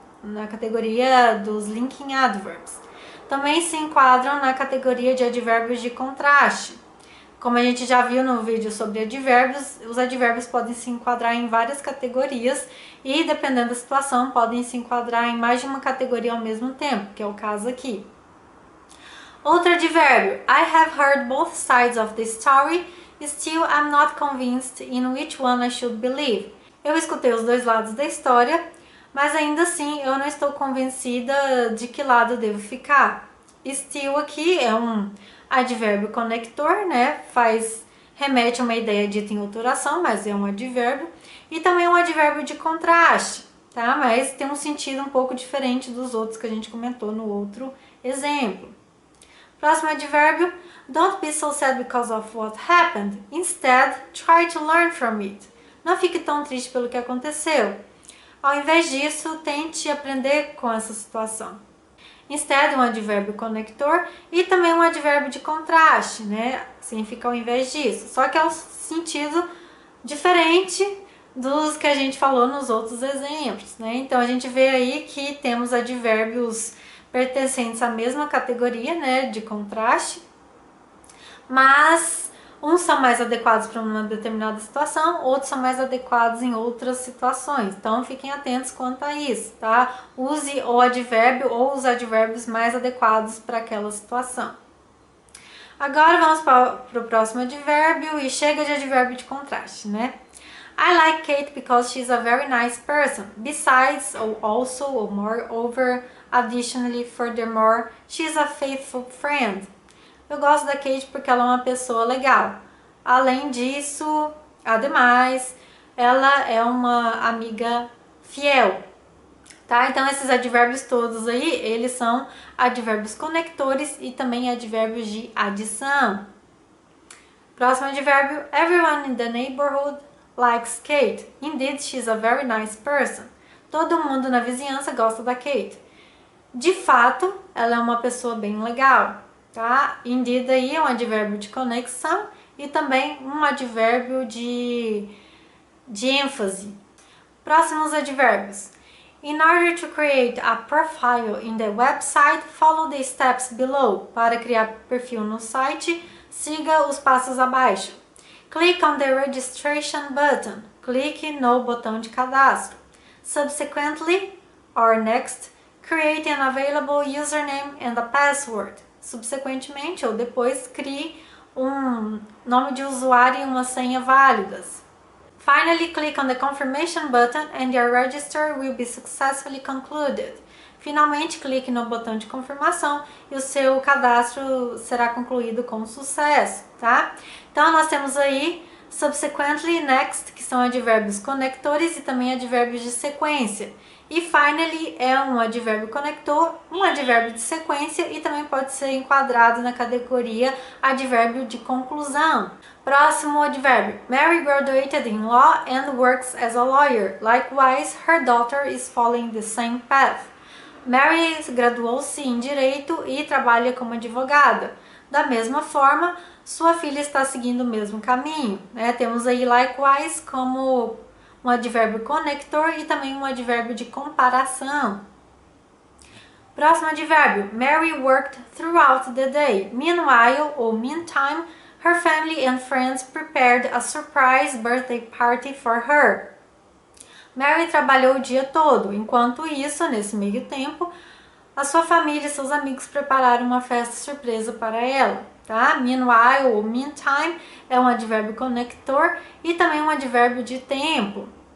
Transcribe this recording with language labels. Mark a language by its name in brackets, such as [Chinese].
[Portuguese] Na categoria dos linking adverbs. Também se enquadram na categoria de advérbios de contraste. Como a gente já viu no vídeo sobre advérbios, os advérbios podem se enquadrar em várias categorias e, dependendo da situação, podem se enquadrar em mais de uma categoria ao mesmo tempo, que é o caso aqui. Outro advérbio. [English] I have heard both sides of the story, still I'm not convinced in which one I should believe. [Portuguese] Eu escutei os dois lados da história, mas ainda assim eu não estou convencida de que lado devo ficar. Still aqui é um advérbio conector, né? Remete a uma ideia dita em outra oração, mas é um advérbio. E também um advérbio de contraste, tá? Mas tem um sentido um pouco diferente dos outros que a gente comentou no outro exemplo. Próximo advérbio, [English] don't be so sad because of what happened. Instead, try to learn from it. [Portuguese] Não fique tão triste pelo que aconteceu. Ao invés disso, tente aprender com essa situação. Instead, um advérbio conector e também um advérbio de contraste, né? Significa ao invés disso. Só que é um sentido diferente dos que a gente falou nos outros exemplos, né? Então, a gente vê aí que temos advérbios pertencentes à mesma categoria, né, de contraste, mas uns são mais adequados para uma determinada situação, outros são mais adequados em outras situações. Então, fiquem atentos quanto a isso, tá? Use o advérbio ou os advérbios mais adequados para aquela situação. Agora, vamos para o próximo advérbio e chega de advérbio de contraste, né? [English] I like Kate because she's a very nice person. Besides, or also, or moreover, Additionally, furthermore, she's a faithful friend. [Portuguese] Eu gosto da Kate porque ela é uma pessoa legal. Além disso, ademais, ela é uma amiga fiel. Tá? Então esses advérbios todos aí, eles são advérbios conectores e também advérbios de adição. Próximo advérbio, [English] everyone in the neighborhood likes Kate. Indeed, she's a very nice person. [Portuguese] Todo mundo na vizinhança gosta da Kate. De fato, ela é uma pessoa bem legal, tá? Indeed aí é um advérbio de conexão e também um advérbio de ênfase. Próximos advérbios. [English] In order to create a profile in the website, follow the steps below. [Portuguese] Para criar perfil no site, siga os passos abaixo. [English] Click on the registration button. [Portuguese] Clique no botão de cadastro. [English] Subsequently, or next, create an available username and a password. [Portuguese] Subsequentemente, ou depois, crie um nome de usuário e uma senha válidas. [English] Finally, click on the confirmation button and your register will be successfully concluded. [Portuguese] Finalmente, clique no botão de confirmação e o seu cadastro será concluído com sucesso, tá? Então, nós temos aí subsequently e next, que são advérbios conectores e também advérbios de sequência. E finally é um advérbio conector, um advérbio de sequência e também pode ser enquadrado na categoria advérbio de conclusão. Próximo advérbio. [English] Mary graduated in law and works as a lawyer. Likewise, her daughter is following the same path. [Portuguese] Mary graduou-se em direito e trabalha como advogada. Da mesma forma, sua filha está seguindo o mesmo caminho, né? Temos aí likewise como um advérbio conector e também um advérbio de comparação. Próximo advérbio. [English] Mary worked throughout the day. Meanwhile, ou meantime, her family and friends prepared a surprise birthday party for her. [Portuguese] Mary trabalhou o dia todo. Enquanto isso, nesse meio tempo, a sua família e seus amigos prepararam uma festa surpresa para ela. Tá? Meanwhile ou meantime é um advérbio conector e também um advérbio de tempo.